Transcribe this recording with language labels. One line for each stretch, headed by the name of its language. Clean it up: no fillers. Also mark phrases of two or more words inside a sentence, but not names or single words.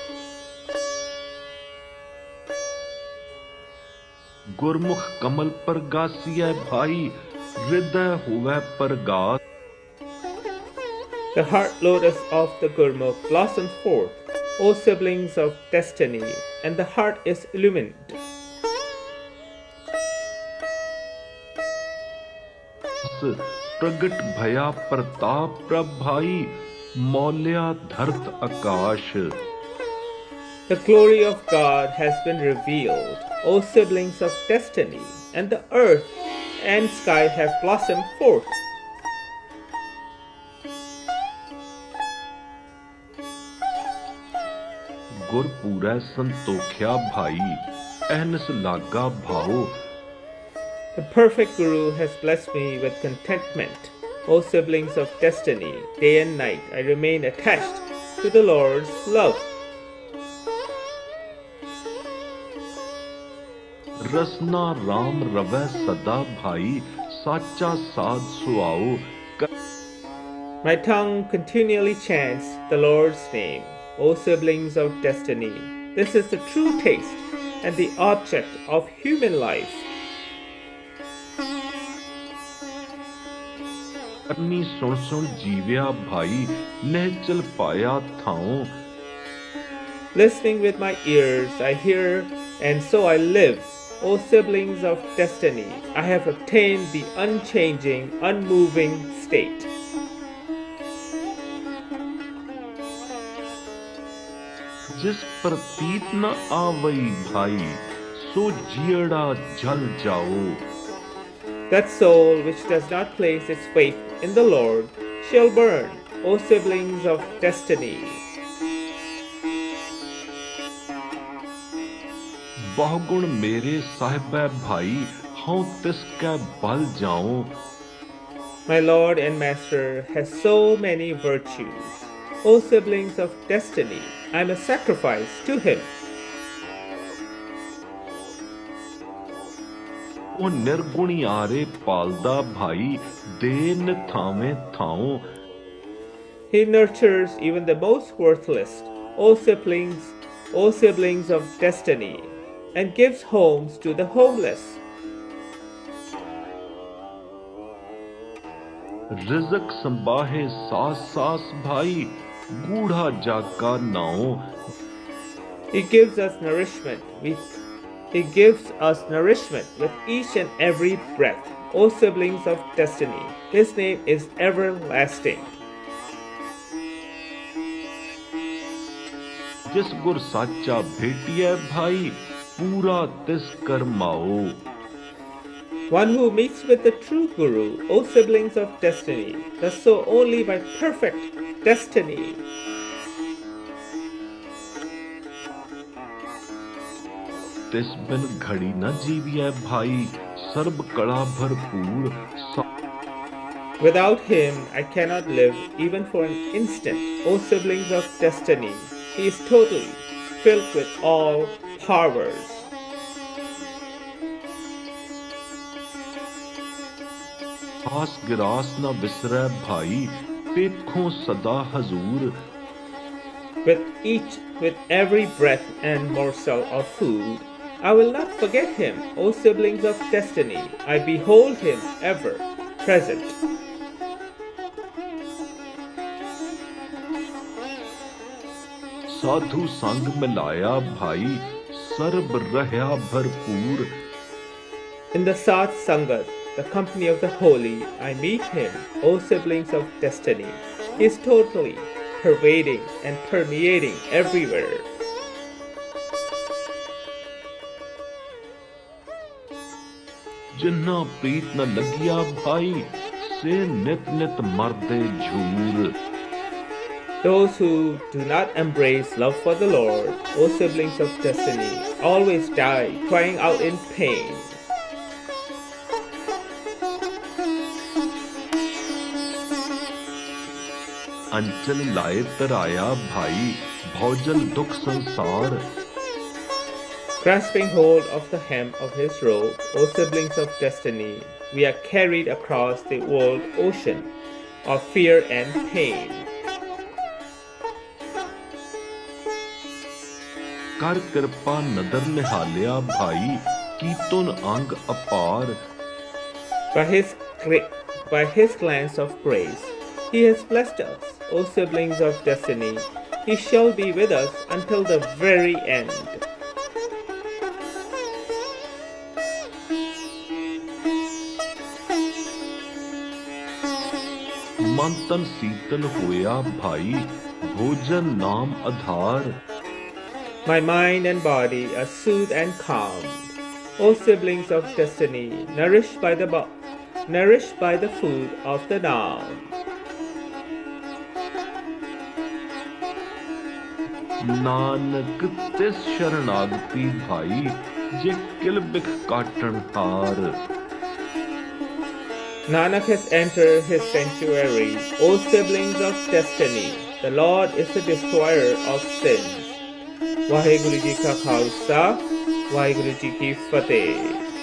Punjabi: ਗੁਰਮੁਖ ਕਮਲ ਪਰ ਗਾਸਿਆ ਭਾਈ ਹਿਰਦੈ ਹੁਵੈ ਪਰਗਾਸ.
English: The heart lotus of the Gurmukh blossoms forth, O siblings of destiny, and the heart is illumined.
Punjabi: ਪ੍ਰਗਟ ਭਇਆ ਪ੍ਰਤਾਪ ਪ੍ਰਭ ਭਾਈ ਮਉਲਿਆ ਧਰਤ ਆਕਾਸ਼.
English: The glory of God has been revealed, O siblings of destiny, and the earth and sky have blossomed forth.
Punjabi: ਗੁਰਪੂਰੈ ਸੰਤੋਖਿਆ ਭਾਈ ਅਹਿਨਿਸ ਲਾਗਾ ਭਾਉ.
English: The perfect Guru has blessed me with contentment. O siblings of destiny, day and night I remain attached to the Lord's love.
Punjabi: ਰਸਨਾ ਰਾਮ ਰਵੈ ਸਦਾ ਭਾਈ ਸਾਚਾ ਸਾਧ ਸੁਆਉ.
English: My tongue continually chants the Lord's name. O siblings of destiny, this is the true taste and the object of human life.
Punjabi: ਕਰਨੀ ਸੁਨ ਸੁਨ ਜੀਵਿਆ ਭਾਈ ਨਿਹਚਲ ਪਾਇਆ ਥਾਉ.
English: Listening with my ears, I hear, and so I live. O siblings of destiny, I have obtained the unchanging, unmoving state.
Punjabi: ਜਿਸ ਪ੍ਰਤੀਤ ਨ ਆਵਈ ਭਾਈ ਸੋ ਜੀਅੜਾ ਜਲ ਜਾਉ.
English: That soul which does not place its faith in the Lord shall burn, O siblings of destiny.
Punjabi: ਬਹੁਗੁਣ ਮੇਰੇ ਸਾਹਿਬੈ ਭਾਈ ਹੂੰ ਤਿਸਕੈ ਬਲ ਜਾਊਂ.
English: My Lord and Master has so many virtues. O siblings of destiny, I am a sacrifice to Him.
Punjabi: ਉਹ ਨਿਰਗੁਣੀ ਆਰੇ ਪਾਲਦਾ ਭਾਈ ਦੇ ਨਿਥਾਵੇਂ ਥਾਉ.
English: He nurtures even the most worthless, O siblings of destiny, and gives homes to the homeless.
Punjabi: ਰਿਜ਼ਕ ਸੰਭਾਹੇ ਸਾਸ ਸਾਸ ਭਾਈ ਗੂੜਾ ਜਾਗਾ ਨਾਉ.
English: He gives us nourishment with each and every breath. O siblings of destiny, His name is everlasting.
Punjabi: ਜਿਸ ਗੁਰ ਸਾਚਾ ਭੇਟਿਐ ਭਾਈ ਪੂਰਾ ਤਿਸ ਕਰਮਾਓ.
English: One who meets with the true Guru, O siblings of destiny, does so only by perfect destiny.
Punjabi: ਤਿਸ ਬਿਨ ਘੜੀ ਨ ਜੀਵੀਐ ਭਾਈ ਸਰਬ ਕਲਾ ਭਰਪੂਰ
English: Without him, I cannot live even for an instant. O siblings of destiny, he is totally filled with all powers.
Punjabi: ਆਸ ਗਿਰਾਸ ਨ ਵਿਸਰੈ ਭਾਈ ਪੇਖਉ ਸਦਾ ਹਜੂਰ
English: With every breath and morsel of food, I will not forget him, O siblings of destiny. I behold him ever present.
Punjabi: ਸਾਧੂ ਸੰਗ ਮਿਲਾਇਆ ਭਾਈ ਸਰਬ ਰਹਿਆ ਭਰਪੂਰ
English: In the
Punjabi: Sat Sangat,
English: the company of the holy, I meet him, O siblings of destiny. He is totally pervading and permeating everywhere.
Punjabi: ਜਿਨ੍ਹਾ ਪ੍ਰੀਤ ਨ ਲਗੀਆ ਭਾਈ ਸੇ ਨਿਤ ਨਿਤ ਮਰਦੇ ਝੂਰ
English: Those who do not embrace love for the Lord, O siblings of destiny, always die crying out in pain.
Punjabi: ਅੰਚਲ ਲਾਇ ਤਰਾਇਆ ਭਾਈ ਭਉਜਲ ਦੁਖ ਸੰਸਾਰ
English: Grasping hold of the hem of his robe, O siblings of destiny, we are carried across the world ocean of fear and pain.
Punjabi: ਕਰ ਕਿਰਪਾ ਨਦਰ ਨਿਹਾਲਿਆ ਭਾਈ ਕੀਤੋਨ ਅੰਗ ਅਪਾਰ
English: By his glance of grace, he has blessed us, O siblings of destiny. He shall be with us until the very end.
Punjabi: ਮਨ ਤਨ ਸੀਤਲ ਹੋਇਆ ਭਾਈ ਭੋਜਨ ਨਾਮ ਆਧਾਰ
English: My mind and body are soothed and calmed. O siblings of destiny, nourished by the food of the Naam.
Punjabi: ਨਾਨਕ ਤਿਸ ਸ਼ਰਣਾਗਤਿ ਭਾਈ ਜੇ ਕਿਲ ਬਿਖ ਕਾਟਨ ਹਾਰ
English: Nanak has entered his sanctuary. O siblings of destiny, the Lord is the destroyer of sins.
Punjabi: ਵਾਹਿਗੁਰੂ ਜੀ ਕਾ ਖਾਲਸਾ ਵਾਹਿਗੁਰੂ ਜੀ ਕੀ ਫਤਿਹ।